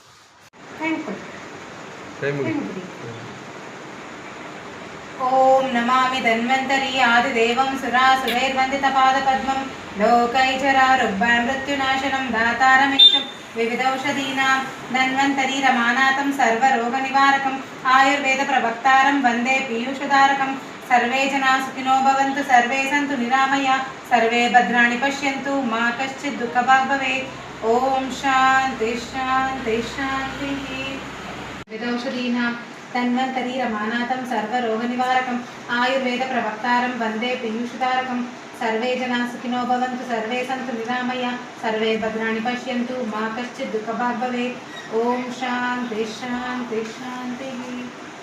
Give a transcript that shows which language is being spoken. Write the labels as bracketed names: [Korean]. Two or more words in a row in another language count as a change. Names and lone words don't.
[Sanskrit] ಓಂ ನಮಾಮಿ ಧನ್ವಂತರಿ ಆದಿದೇವಂ ಸುರಾಸುರೈರ್ವಂದಿತಪಾದಪದ್ಮಂ ಲೋಕೈಚರಾರುಗ್ಭಾಂ ಮೃತ್ಯುನಾಶನಂ ದಾತಾರಮೇಶಂ ವಿವಿಧೌಷಧೀನಾಂ ಧನ್ವಂತರಿ ರಮಾನಾಥಂ ಸರ್ವರೋಗನಿವಾರಕಂ ಆಯುರ್ವೇದ ಪ್ರವಕ್ತಾರಂ ವಂದೇ ಪೀಯೂಷಧಾರಕಂ. ಸರ್ವೇ ಜನಾ ಸುಖಿನೋ ಭವಂತು, ಸರ್ವೇ ಸಂತು ನಿರಾಮಯ, ಸರ್ವೇ ಭದ್ರಾಣಿ ಪಶ್ಯಂತು, ಮಾ ಕಶ್ಚಿತ್ ದುಃಖಭಾಗ್ ಭವೇತ್. ಓಂ ಶಾಂತಿ ಶಾಂತಿ ಶಾಂತಿ. ವಿವಿಧೌಷಧೀನಾಂ ಧನ್ವಂತರಿ ರಮಾನಾಥಂ ಸರ್ವರೋಗನಿವಾರಕಂ ಆಯುರ್ವೇದ ಪ್ರವಕ್ತಾರಂ ವಂದೇ ಪೀಯೂಷಧಾರಕಂ. ಸರ್ವೇ ಜನಾ ಸುಖಿನೋ ಭವಂತು, ಸರ್ವೇ ಸಂತು ನಿರಾಮಯ, ಸರ್ವೇ ಭದ್ರಾಣಿ ಪಶ್ಯಂತು, ಮಾ ಕಶ್ಚಿತ್ ದುಃಖಭಾಗ್ ಭವೇತ್. ಓಂ ಶಾಂತಿ ಶಾಂತಿ ಶಾಂತಿ.